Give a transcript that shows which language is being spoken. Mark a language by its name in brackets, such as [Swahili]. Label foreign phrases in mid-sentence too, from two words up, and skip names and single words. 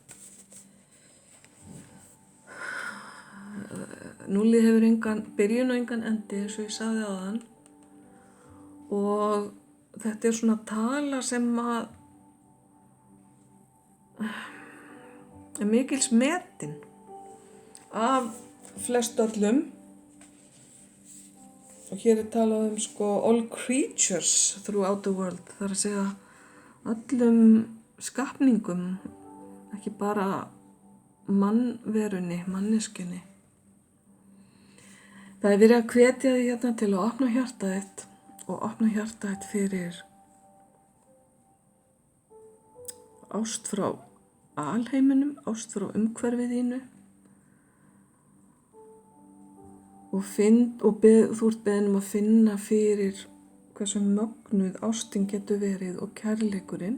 [Icelandic] 0 hefur engan byrjun og engan endi eins og ég sagði áðan og þetta er svona tala sem að er mikils metin af flestöllum og hér er talað [English] all creatures throughout the world, [Icelandic] það er að segja öllum skapningum, ekki bara mannverunni, manneskjunni. Það er verið að hvetja því hérna til að opna hjartað þitt og opna hjartað þitt fyrir ást frá alheiminum, ást frá umhverfið þínu og þú ert beðin að finna fyrir hversu mögnuð ástin getur verið og kærleikurinn.